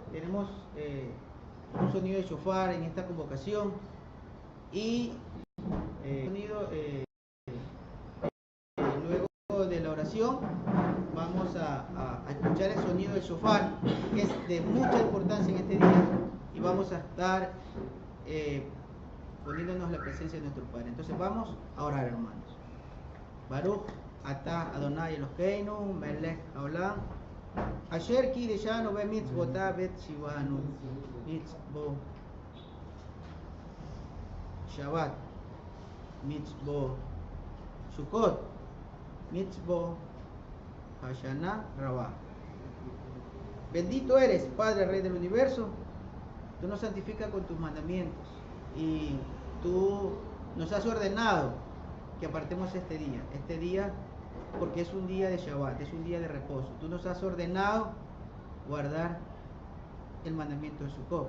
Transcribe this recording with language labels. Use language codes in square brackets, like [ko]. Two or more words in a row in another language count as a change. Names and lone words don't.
[es] Tenemos un sonido de shofar en esta convocación, y sonido, luego de la oración vamos a escuchar el sonido del shofar, que es de mucha importancia en este día, y vamos a estar poniéndonos la presencia de nuestro Padre. Entonces vamos a orar, hermanos. [he] ברוך אתה אדוני אלוהינו מלך העולם אשר קידשנו במצוותיו את שיוונו מצוות שבת, מצוות, סוכות, מצוות, השנה, רבה. [es] Bendito eres, Padre, Rey del universo. Tú nos santificas con tus mandamientos y tú nos has ordenado que apartemos este día porque es un día de Shabbat, es un día de reposo. Tú nos has ordenado guardar el mandamiento de Sukkot.